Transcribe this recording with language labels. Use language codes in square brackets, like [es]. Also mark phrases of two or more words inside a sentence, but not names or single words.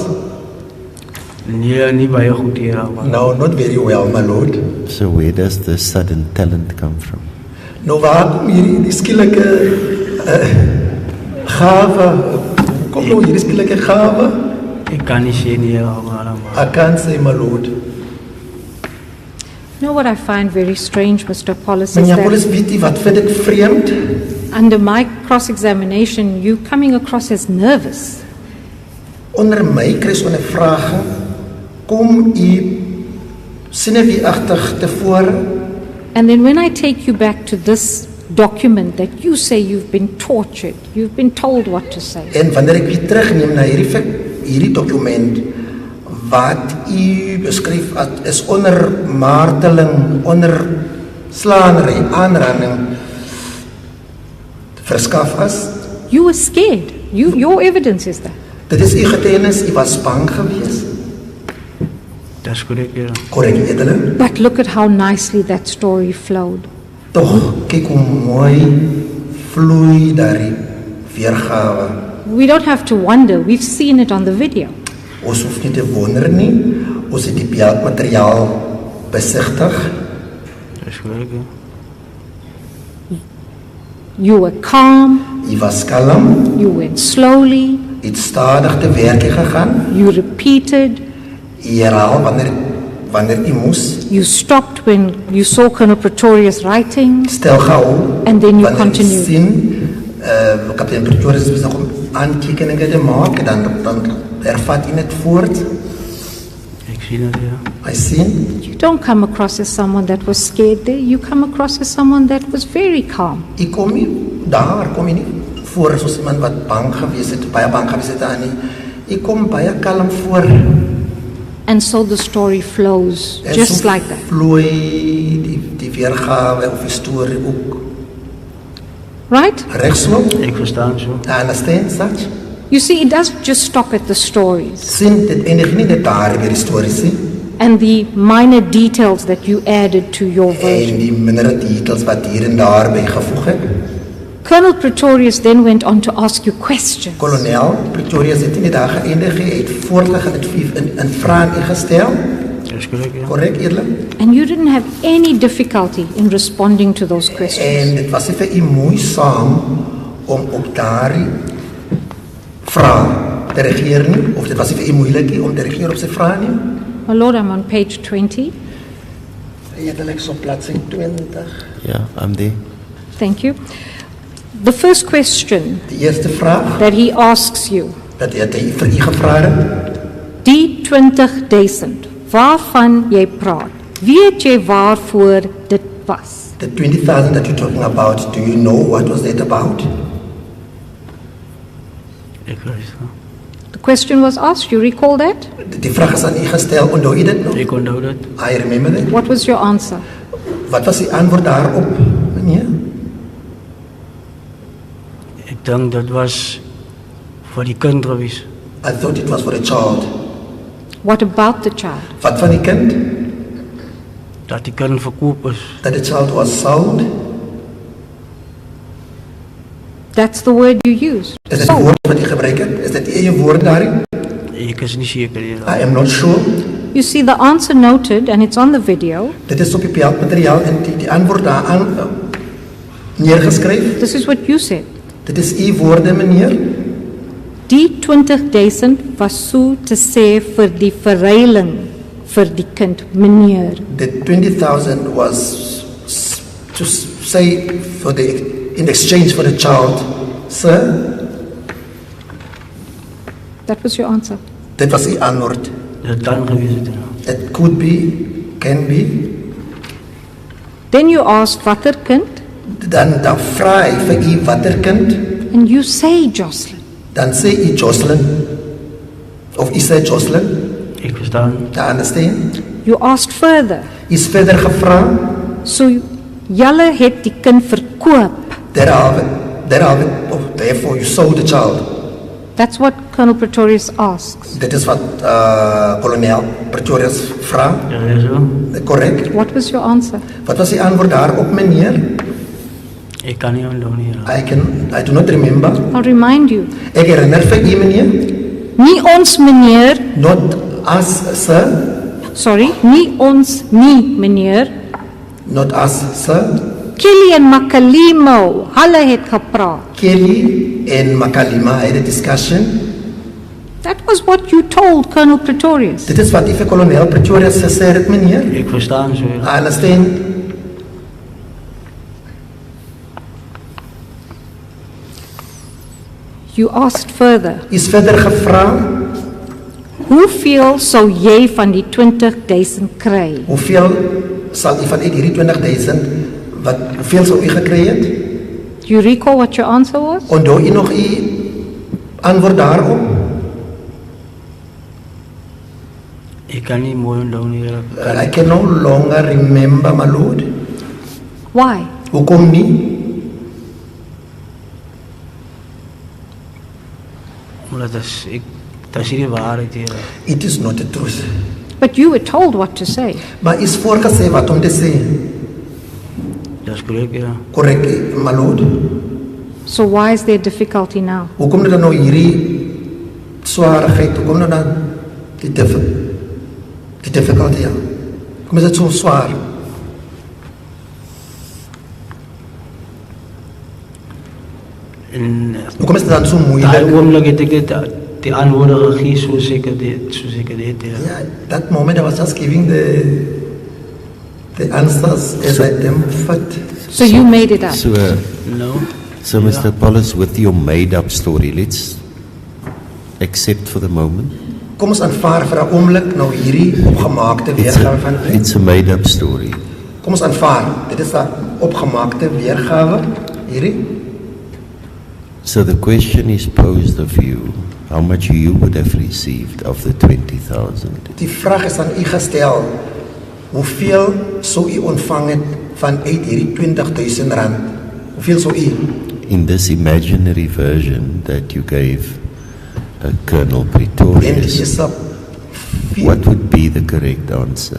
[af] Nee, nie baie goed hieroor. [en] No, not very well, my lord. So where does the sudden talent come from? [af] Nou waar kom hierdie skielike gave? Kom nou hierdie skielike gave? Ek kan nie sê nie hieroor, maar [en] I can't say, my lord. You know what I find very strange, Mr. Apollos, is [af] Meneer Apollos, [en] that [af] weet jy wat vind ek vreemd? [en] under my cross-examination, you coming across as nervous. [af] Onder my kry so 'n vraag, kom u sinewieagtig tevore [en] And then when I take you back to this document that you say you've been tortured, you've been told what to say. [af] en wanneer ek weer terugneem na hierdie dokument wat u beskryf as is onder marteling, onder slaanery, aanranding verskaf as. [en] You were scared. Your evidence is that. [af] Dit is u getuienis, u was bang geweest. dis korrek, ja. Korrek, edele. [en] But look at how nicely that story flowed. [af] Tog, kyk hoe mooi vloei daardie weergawe. [en] We don't have to wonder. We've seen it on the video. [af] Ons hoef nie te wonder nie, ons het die beeldmateriaal besigtig. Dis korrek, ja. [en] You were calm. [af] U was kalm, [en] You went slowly. [af] u het stadig te werk gegaan. [en] You repeated. [af] U herhaal wanneer u moes. [en] You stopped when you saw Colonel Pretorius writing. [af] Stel gehou. [en] And then you [af] wanneer [en] continued. [af] u sien, kapitein Pretorius is besig om aantekeninge te maak, dan hervat u net voort. Ek sien dit, ja. I sien, [en] You don't come across as someone that was scared there. You come across as someone that was very calm. [af] u kom nie nie voor soos iemand wat bang gewees het, baie bang gewees het aan nie. U kom baie kalm voor. [en] And so the story flows [af] En [en] just so like that. [af] vloei die weergawe of die storie ook [en] Right? [af] reg so. Ek verstaan so. [en] I understand such. You see, it doesn't just stop at the stories [af] Sien, dit eindig nie net daar by die stories nie. [en] and the minor details that you added to your [af] En [en] version. [af] die mindere details wat hier en daar bygevoeg het. [en] Colonel Pretorius then went on to ask you questions. [af] Kolonel Pretorius het nie daar geëindig, hy het voortgegaan in vrae ingestel. Dis korrek, ja. Korrek, eerlik. [en] And you didn't have any difficulty in responding to those questions. [af] En dit was vir u moeisaam om op daardie vrae te regeer nie, of dit was nie vir u moeilik nie om te regeer op sy vrae nie? [en] My Lord, I'm on page 20. [af] Edelik op bladsy 20. [en] Yeah, I'm there. Thank you. The first question [af] Die eerste vraag [en] that he asks you, [af] dat hy vir u gevra het, die 20.000, waarvan jy praat, weet jy waarvoor dit was? [en] the 20,000 that you're talking about, do you know what was that about? [af] Ek weet. [en] The question was asked, you recall that? [af] Die vraag is aan u gestel, onthou u dit nog? Ek onthou dit. [en] I remember that. What was your answer? [af] Wat was die antwoord daarop, meneer? Ek dink dit was vir die kind gewees. [en] I thought it was for a child. What about the child? [af] Wat van die kind? Dat die kind verkoop is. [en] That the child was sold? That's the word you used. [af] Is dit die woord wat u gebruik het? Is dit die eie woord daarin? Ek is nie seker nie. [en] I am not sure. You see the answer noted, and it's on the video. [af] Dit is op die beeldmateriaal en die antwoord daaraan neergeskryf. [en] This is what you said. [af] Dit is u woorde, meneer. Die 20.000 was so te sê vir die verruiling vir die kind, meneer. [en] The 20,000 was to say for in exchange for the child, sir. That was your answer. [af] Dit was u antwoord. Dit dan gewees het. Ja. [en] It could be, can be. Then you asked [af] watter kind, Dan vra hy vir u watter kind? [en] and you say Joshlin. [af] Dan sê u Joshlin. Of u sê Joshlin. Ek verstaan. [en] I understand. You asked further. [af] U is verder gevra. So julle het die kind verkoop. [en] Therefore you sold the child. That's what Colonel Pretorius asks. [af] Dit is wat kolonel Pretorius vra. Ja, is so. [en] Correct. What was your answer? [af] Wat was die antwoord daarop, meneer? Ek kan nie onthou nie. Ja. [en] I do not remember. I'll remind you. [af] Ek herinner vir u, meneer. Nie ons meneer, [en] Not us, sir. sorry, [af] nie ons nie meneer. [en] Not us, sir. [af] Kelly en Makalimo, hulle het gepraat. [en] Kelly en Makalima had a discussion. That was what you told Colonel Pretorius. [af] Dit is wat u vir kolonel Pretorius gesê het, meneer. Ek verstaan so. Ja. [en] I understand. You asked further, [af] U is verder gevra, hoeveel sou jy van die 20.000 kry? hoeveel sal u van uit hierdie 20,000, hoeveel sou u gekry het? [en] Do you recall what your answer was? [af] Onthou u nog u antwoord daarop? Ek kan nie mooi onthou nie. Ja. [en] I can no longer remember, my lord. Why? [af] Hoekom nie? Omdat dat is nie die waarheid hier. [en] It is not the truth. But you were told what to say. [af] Maar is voorgesê wat om te sê. Dat is correct, ja. [en] Correct, my lord. So why is there difficulty now? [af] Hoekom dit dan nou hierdie swaarheid? Hoekom nou dan die difficulty? Ja? Hoekom is dit so swaar? En Hoekom is dit dan so daai moeilik? oomblik het ek dit die antwoorde gegee soos ek dit. Ja. [en] Yeah, that moment I was just giving the answers as I them fit. So you made it up. No. So Mr. Paulus, with your made-up story, let's accept for the moment. [af] Kom ons aanvaar vir 'n oomblik nou hierdie opgemaakte weergawe van [en] It's a made-up story. [af] Kom ons aanvaar. Dit is 'n opgemaakte weergawe hierdie. [en] So the question is posed of you, how much you would have received of the 20,000. [af] Die vraag is aan u gestel. Hoeveel sou u ontvang het van uit hierdie 20,000 rand? Hoeveel sou u? [en] In this imaginary version that you gave Colonel [af] En [en] Pretorius, [af] dis 'n [en] what would be the correct answer?